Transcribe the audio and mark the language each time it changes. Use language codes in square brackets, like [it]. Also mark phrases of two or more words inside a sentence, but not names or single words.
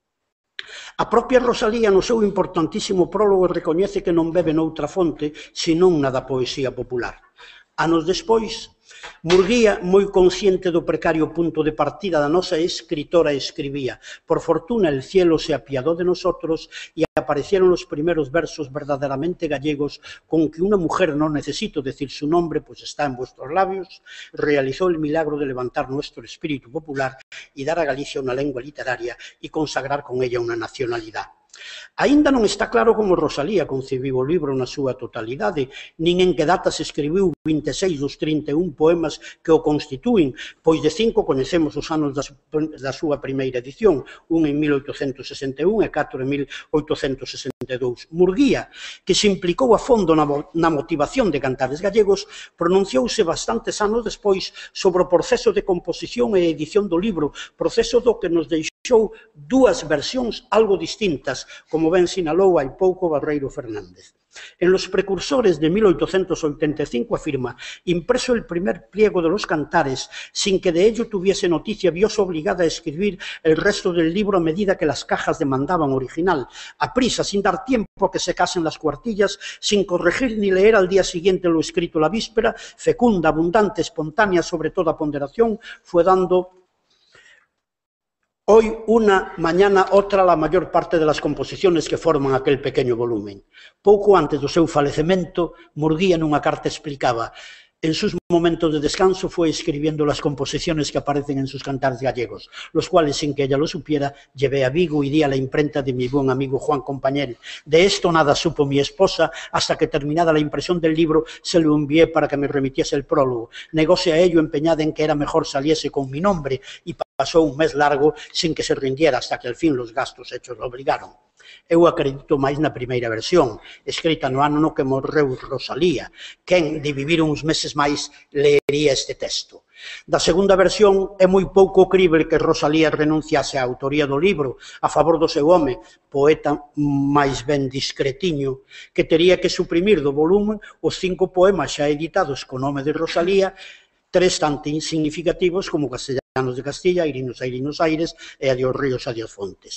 [gl] A propia Rosalía no seu importantísimo prólogo recoñece que non bebe noutra fonte senón na da poesía popular. Anos despois, Murguía, moi consciente do precario punto de partida da nosa escritora, escribía: [es] por fortuna el cielo se apiadó de nosotros y aparecieron los primeros versos verdaderamente gallegos con que una mujer, no necesito decir su nombre, pues está en vuestros labios, realizó el milagro de levantar nuestro espíritu popular y dar a Galicia una lengua literaria y consagrar con ella una nacionalidad. [gl] Aínda non está claro como Rosalía concibiu o libro na súa totalidade, nin en que datas escribiu 26 dos 31 poemas que o constitúen, pois de 5 coñecemos os anos da súa primeira edición, un en 1861 e 4 en 1862. Murguía, que se implicou a fondo na motivación de Cantares Gallegos, pronunciouse bastantes anos despois sobre o proceso de composición e edición do libro, proceso do que nos deixou 2 versións algo distintas, como ben sinalou hai pouco Barreiro Fernández. [es] En Los precursores de 1885 afirma: impreso el primer pliego de los cantares, sin que de ello tuviese noticia, vióse obligada a escribir el resto del libro a medida que las cajas demandaban original, a prisa, sin dar tiempo a que secasen las cuartillas, sin corregir ni leer al día siguiente lo escrito la víspera, fecunda, abundante, espontánea sobre toda ponderación, fue dando hoy una, mañana otra, la mayor parte de las composiciones que forman aquel pequeño volumen. [gl] Pouco antes do seu falecemento, Murguía nunha carta explicaba: [es] En sus momentos de descanso fue escribiendo las composiciones que aparecen en sus cantares gallegos, los cuales, sin que ella lo supiera, llevé a Vigo y di a la imprenta de mi buen amigo Juan Compañel. De esto nada supo mi esposa hasta que, terminada la impresión del libro, se lo envié para que me remitiese el prólogo. Negóse a ello empeñada en que era mejor saliese con mi nombre y pasó un mes largo sin que se rindiera hasta que al fin los gastos hechos lo obrigaron. [gl] Eu acredito máis na primeira versión, escrita no ano no que morreu Rosalía. Quen, de vivir uns meses máis, leería este texto. Da segunda versión, é moi pouco crible que Rosalía renunciase á autoría do libro a favor do seu home, poeta máis ben discretiño, que tería que suprimir do volumen os 5 poemas xa editados co nome de Rosalía, 3 tan insignificativos como Castellanos de Castilla, Airinos Aires e Adiós Ríos, Adiós Fontes.